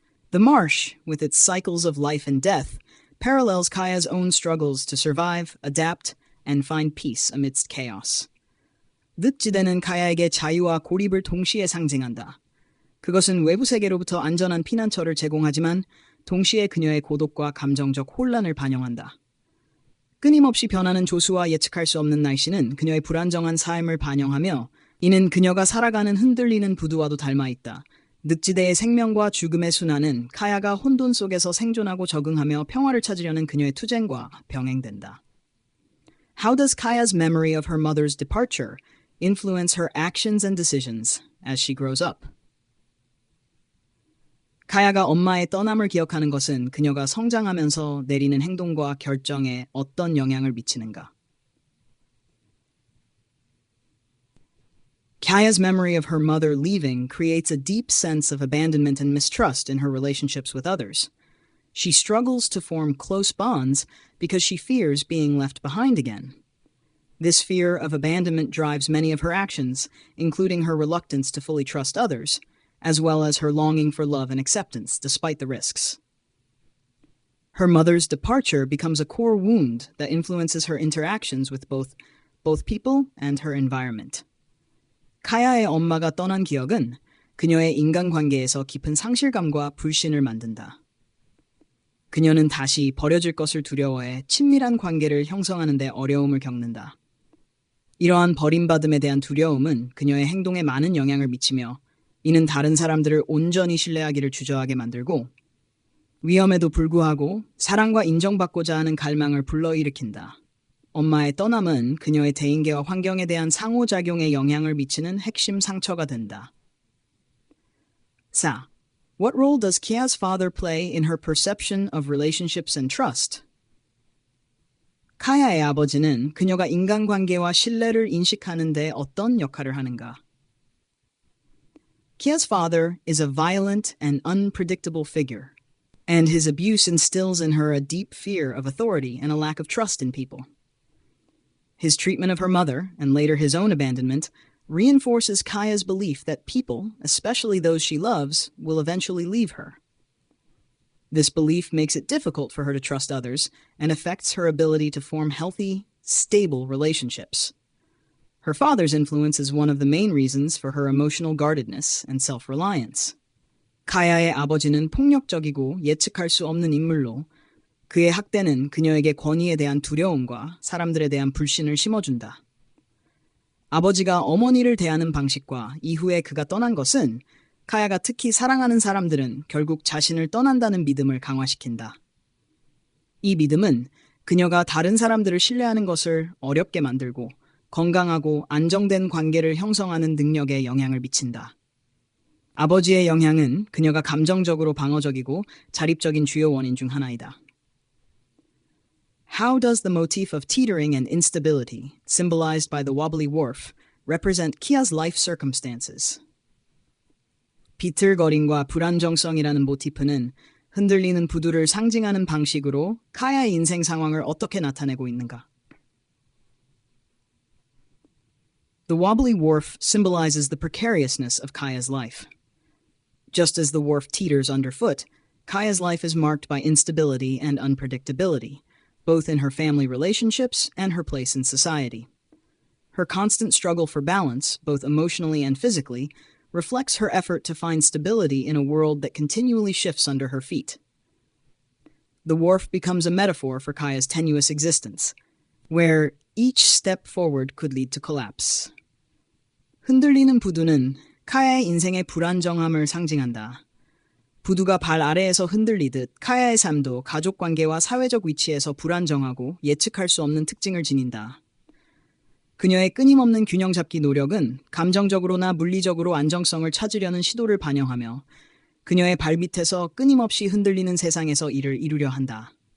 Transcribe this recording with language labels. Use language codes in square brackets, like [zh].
[en] The marsh, with its cycles of life and death, parallels Kaya's own struggles to survive, adapt, and find peace amidst chaos. [ko] 늪지대는 카야에게 자유와 고립을 동시에 상징한다. 그것은 외부 세계로부터 안전한 피난처를 제공하지만 동시에 그녀의 고독과 감정적 혼란을 반영한다. 끊임없이 변하는 조수와 예측할 수 없는 날씨는 그녀의 불안정한 삶을 반영하며 이는 그녀가 살아가는 흔들리는 부두와도 닮아있다. 늪지대의 생명과 죽음의 순환은 카야가 혼돈 속에서 생존하고 적응하며 평화를 찾으려는 그녀의 투쟁과 병행된다. [en] How does Kaya's memory of her mother's departure influence her actions and decisions as she grows up? [ko] 카야가 엄마의 떠남을 기억하는 것은 그녀가 성장하면서 내리는 행동과 결정에 어떤 영향을 미치는가? [en] Kaya's memory of her mother leaving creates a deep sense of abandonment and mistrust in her relationships with others. She struggles to form close bonds because she fears being left behind again. This fear of abandonment drives many of her actions, including her reluctance to fully trust others, as well as her longing for love and acceptance despite the risks. Her mother's departure becomes a core wound that influences her interactions with both people and her environment. [ko] 카야의 엄마가 떠난 기억은 그녀의 인간관계에서 깊은 상실감과 불신을 만든다. 그녀는 다시 버려질 것을 두려워해 친밀한 관계를 형성하는 데 어려움을 겪는다. 이러한 버림받음에 대한 두려움은 그녀의 행동에 많은 영향을 미치며 이는 다른 사람들을 온전히 신뢰하기를 주저하게 만들고 위험에도 불구하고 사랑과 인정받고자 하는 갈망을 불러일으킨다. 엄마의 떠남은 그녀의 대인계와 환경에 대한 상호작용에 영향을 미치는 핵심 상처가 된다. 4. [en] What role does Kia's father play in her perception of relationships and trust? [ko] 카야의 아버지는 그녀가 인간관계와 신뢰를 인식하는 데 어떤 역할을 하는가? [en] Kia's father is a violent and unpredictable figure, and his abuse instills in her a deep fear of authority and a lack of trust in people. His treatment of her mother, and later his own abandonment, reinforces Kaya's belief that people, especially those she loves, will eventually leave her. This belief makes it difficult for her to trust others and affects her ability to form healthy, stable relationships. Her father's influence is one of the main reasons for her emotional guardedness and self-reliance. [ko] 카야의 아버지는 폭력적이고 예측할 수 없는 인물로 그의 학대는 그녀에게 권위에 대한 두려움과 사람들에 대한 불신을 심어준다. 아버지가 어머니를 대하는 방식과 이후에 그가 떠난 것은 카야가 특히 사랑하는 사람들은 결국 자신을 떠난다는 믿음을 강화시킨다. 이 믿음은 그녀가 다른 사람들을 신뢰하는 것을 어렵게 만들고 건강하고 안정된 관계를 형성하는 능력에 영향을 미친다. 아버지의 영향은 그녀가 감정적으로 방어적이고 자립적인 주요 원인 중 하나이다. [en] How does the motif of teetering and instability, symbolized by the wobbly wharf, represent Kia's life circumstances? [ko] 비틀거림과 불안정성이라는 모티프는 흔들리는 부두를 상징하는 방식으로 카야의 인생 상황을 어떻게 나타내고 있는가? [en] The wobbly wharf symbolizes the precariousness of Kaya's life. Just as the wharf teeters underfoot, Kaya's life is marked by instability and unpredictability, both in her family relationships and her place in society. Her constant struggle for balance, both emotionally and physically, reflects her effort to find stability in a world that continually shifts under her feet. The wharf becomes a metaphor for Kaya's tenuous existence, where each step forward could lead to collapse. [ko] 흔들리는 부두는 카야의 인생의 불안정함을 상징한다. 부두가 발 아래에서 흔들리듯 카야의 삶도 가족 관계와 사회적 위치에서 불안정하고 예측할 수 없는 특징을 지닌다. 그녀의 끊임없는 균형 잡기 노력은 감정적으로나 물리적으로 안정성을 찾으려는 시도를 반영하며 그녀의 발밑에서 끊임없이 흔들리는 세상에서 이를 이루려 한다.